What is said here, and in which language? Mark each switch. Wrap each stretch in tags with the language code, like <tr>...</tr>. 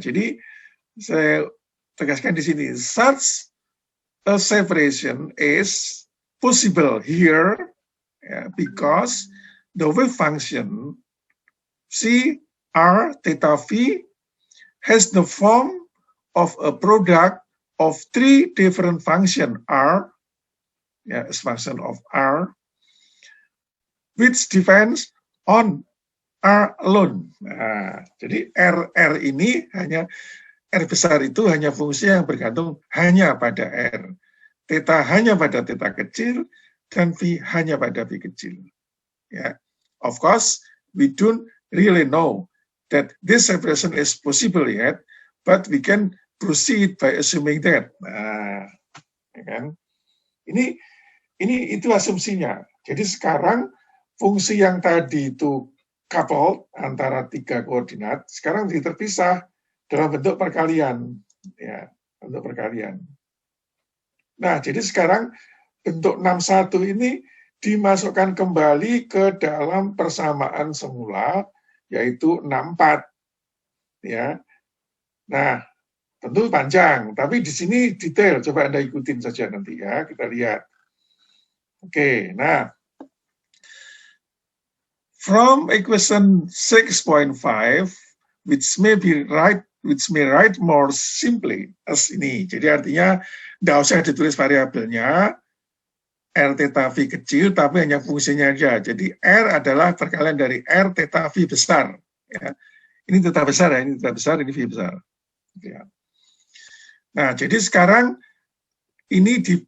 <id>Jadi, saya tegaskan di sini,</id> <en>such a separation is possible here, ya, because the wave function C, R, theta, V has the form of a product of 3 different function R, ya, as function of R, which depends on R alone.</en> <id>Nah, jadi R ini hanya R besar itu hanya fungsi yang bergantung hanya pada R. Theta hanya pada theta kecil dan V hanya pada V kecil.</id> <en>Ya, of course, we don't really know that this separation is possible yet, but we can proceed by assuming that.</en> <id>Nah, ya kan? Ini itu asumsinya. Jadi sekarang fungsi yang tadi itu coupled antara 3 koordinat, sekarang terpisah dalam bentuk perkalian, ya, bentuk perkalian. Nah, jadi sekarang bentuk 61 ini dimasukkan kembali ke dalam persamaan semula, yaitu 64. Ya. Nah, tentu panjang, tapi di sini detail. Coba Anda ikutin saja nanti ya, kita lihat. Oke, nah.</id> <en>From equation 6.5, which may write more simply as</en> <id>ini. Jadi artinya tidak usah ditulis variabelnya, R theta V kecil, tapi hanya fungsinya aja. Jadi R adalah perkalian dari R theta V besar. Ya. Ini theta besar ya, ini theta besar, ini V besar. Ya. Nah, jadi sekarang ini</id>